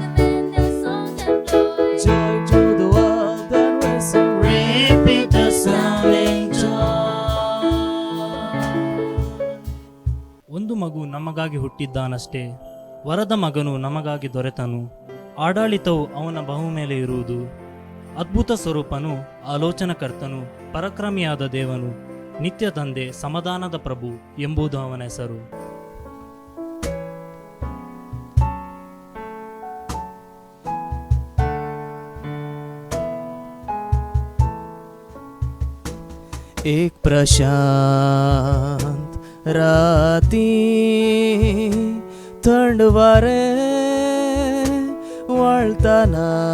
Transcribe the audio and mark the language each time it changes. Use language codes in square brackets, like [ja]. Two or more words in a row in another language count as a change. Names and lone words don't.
[en] Joy to the world and we sing. Repeat the sounding joy. [kn] ಒಂದು ಮಗು ನಮಗಾಗಿ ಹುಟ್ಟಿದ್ದಾನಷ್ಟೇ, ವರದ ಮಗನು ನಮಗಾಗಿ ದೊರೆತನು, ಆಡಳಿತವು ಅವನ ಬಹು ಮೇಲೆ ಇರುವುದು. ಅದ್ಭುತ ಸ್ವರೂಪನು, ಆಲೋಚನಕರ್ತನು, ಪರಾಕ್ರಮಿಯಾದ ದೇವನು, ನಿತ್ಯ ತಂದೆ, ಸಮಾಧಾನದ ಪ್ರಭು ಎಂಬುದು ಅವನ ಹೆಸರು. [kok] एक प्रशांत राती थंड वारे वळताना